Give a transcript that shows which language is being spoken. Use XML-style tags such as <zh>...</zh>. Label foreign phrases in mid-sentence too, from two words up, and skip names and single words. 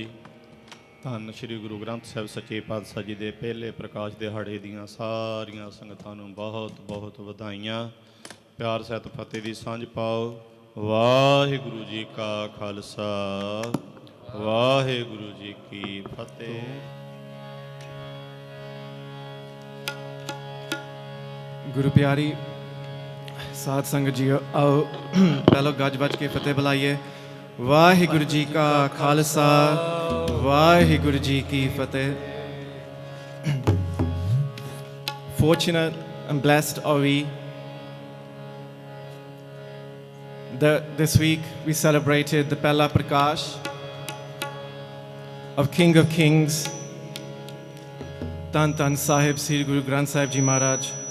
<pa>ਧੰਨ ਸ਼੍ਰੀ ਗੁਰੂ ਗ੍ਰੰਥ ਸਾਹਿਬ ਸੱਚੇ ਪਾਤਸ਼ਾਹ ਜੀ ਦੇ ਪਹਿਲੇ ਪ੍ਰਕਾਸ਼ ਦਿਹਾੜੇ ਦੀਆਂ ਸਾਰੀਆਂ ਸੰਗਤਾਂ ਨੂੰ ਬਹੁਤ ਬਹੁਤ ਵਧਾਈਆਂ। ਪਿਆਰ ਸਹਿਤ ਫਤਿਹ ਦੀ ਸਾਂਝ ਪਾਓ। ਵਾਹਿਗੁਰੂ ਜੀ ਕਾ ਖਾਲਸਾ ਵਾਹਿਗੁਰੂ ਜੀ ਕੀ ਫਤਿਹ। ਗੁਰੂ ਪਿਆਰੀ ਸਾਧ ਸੰਗਤ ਜੀ ਆਓ ਪਹਿਲੋ ਗਜ ਬਜ ਕੇ ਫਤਿਹ ਬੁਲਾਈਏ। ਵਾਹਿਗੁਰੂ ਜੀ ਕਾ ਖਾਲਸਾ ਵਾਹਿਗੁਰੂ ਜੀ ਕੀ ਫਤਿਹ।</pa> <en>Fortunate and blessed are we that this week we celebrated the</en> <pa>ਪਹਿਲਾ ਪ੍ਰਕਾਸ਼</pa> <en>of King of Kings Tan Tan Sahib Sri Guru Granth Sahib Ji Maharaj.</en>